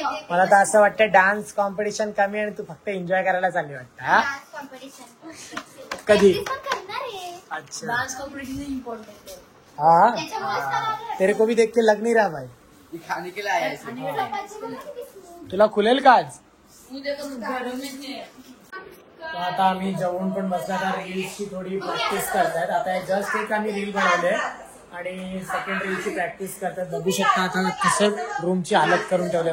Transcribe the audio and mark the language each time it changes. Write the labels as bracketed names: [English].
[Marathi] मला तर असं वाटतं डान्स कॉम्पिटिशन कमी आणि तू फक्त एन्जॉय करायला चालली वाटतं. कधी? अच्छा. [Hindi] डांस कॉम्पिटिशन इम्पॉर्टंट है. हाँ तेरे को भी देख के लग नहीं रहा भाई. खाने के लिए आया है. [Marathi] तुला खुलेल का आज? तो आता आम्ही जेवून पण बसला. आता रील्सची थोडी प्रॅक्टिस करतायत. आता जस्ट एक आम्ही रील बनवले आणि सेकंड रीलची प्रॅक्टिस करतात. बघू शकता आता कसं रूमची हालत करून ठेवले.